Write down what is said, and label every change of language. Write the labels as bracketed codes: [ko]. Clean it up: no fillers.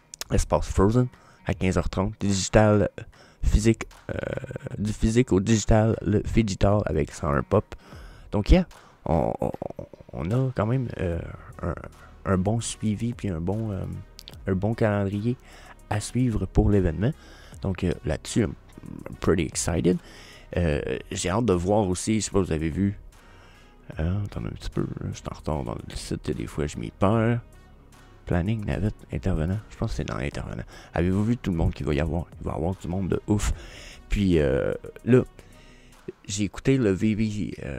[fr] Espace Frozen à 15h30, digital physique, du physique au digital, le Figital avec 101 Pop. Donc, on a quand même un bon suivi puis un bon calendrier à suivre pour l'événement. Donc, là-dessus, [en] I'm pretty excited. [fr] J'ai hâte de voir aussi, je sais pas si vous avez vu. Attendez un petit peu, je suis en retard dans le site, des fois je m'y perds. Planning, navette, intervenant. Je pense que c'est dans l'intervenant. Avez-vous vu tout le monde qu'il va y avoir? Il va y avoir du monde de ouf. Puis là, j'ai écouté le VV.